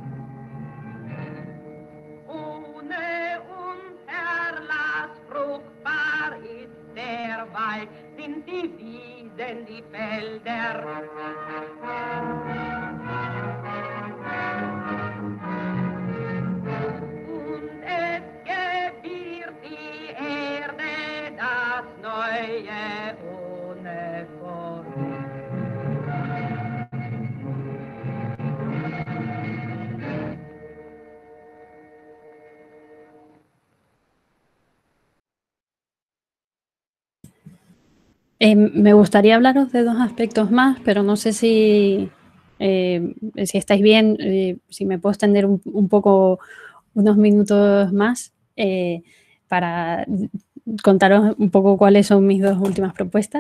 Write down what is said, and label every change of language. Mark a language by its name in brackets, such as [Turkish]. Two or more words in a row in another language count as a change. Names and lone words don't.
[German] Ohne Unterlass fruchtbar ist der Wald, sind die Wiesen, die Felder. Und es gebiert die Erde das Neue ohne Furcht. [Spanish] Me gustaría hablaros de dos aspectos más, pero no sé si estáis bien, si me puedo extender un poco, unos minutos más para contaros un poco cuáles son mis dos últimas propuestas.